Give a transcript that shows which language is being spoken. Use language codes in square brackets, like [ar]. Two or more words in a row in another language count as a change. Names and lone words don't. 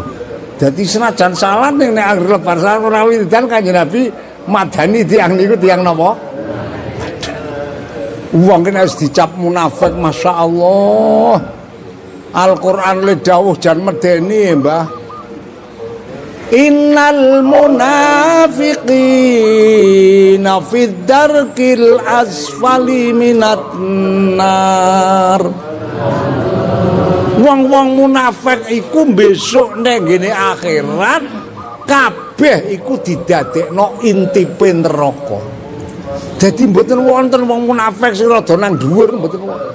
[jv] Dadi senajan salat ning nek anggere lebar salat ora wiridan Kanjeng Nabi madani tiyang niku tiyang napa? Wong kene wis dicap munafik masyaallah. Al-Qur'an le dawuh jan medeni Mbah. [ar] Innal munafiqina fid darkil asfali minat nar. [jv] Wong-wong munafik iku besok nek ngene akhirat kabeh iku didadekno intipe neraka. Dadi mboten wonten wong munafik sing rada nang dhuwur mboten wonten.